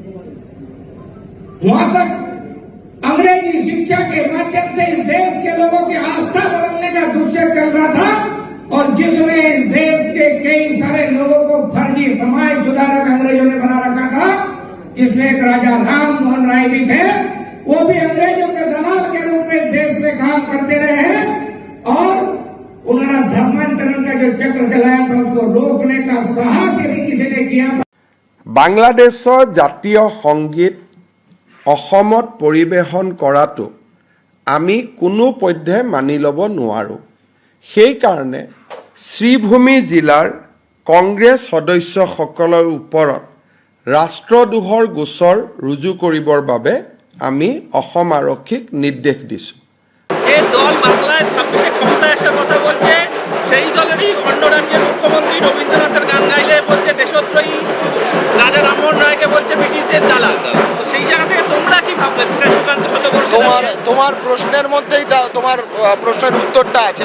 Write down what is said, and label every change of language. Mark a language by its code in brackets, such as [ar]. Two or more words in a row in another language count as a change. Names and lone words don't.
[hi] वहां तक अंग्रेजी शिक्षा के माध्यम से इस देश के लोगों की आस्था बदलने का दुष्चर्य चल रहा था, और जिसमें इस देश के कई सारे लोगों को फर्जी समाज सुधारक अंग्रेजों ने बना रखा था। इसमें एक राजा राम मोहन राय भी थे, वो भी अंग्रेजों के दलाल के रूप में देश में काम करते रहे हैं, और उन्होंने धर्मांतरण का जो चक्र चलाया था उसको रोकने का साहस यदि किसी ने किया था। [as] বাংলাদেশৰ জাতীয় সংগীত অসমত পৰিৱেশন কৰাটো আমি কোনো পধ্যে মানি ল'ব নোৱাৰোঁ। সেইকাৰণে শ্ৰীভূমি জিলাৰ কংগ্ৰেছ সদস্যসকলৰ ওপৰত ৰাষ্ট্ৰদ্ৰোহৰ গোচৰ ৰুজু কৰিবৰ বাবে আমি অসম আৰক্ষীক নিৰ্দেশ দিছোঁ। [bn] যে দল বাংলায় 26-এ ক্ষমতায় আসার কথা বলছে, সেই দলেরই অন্য রাজ্যের মুখ্যমন্ত্রী রবীন্দ্রনাথের গান গাইলে বলছে দেশদ্রোহী, রাজা রামমোহন রায়কে বলছে ব্রিটিশদের দালাল। তো সেই জায়গা থেকে তোমরা কি ভাববে? সেটা সুকান্ত শতবর্ষী তোমার প্রশ্নের মধ্যেই তোমার প্রশ্নের উত্তরটা আছে।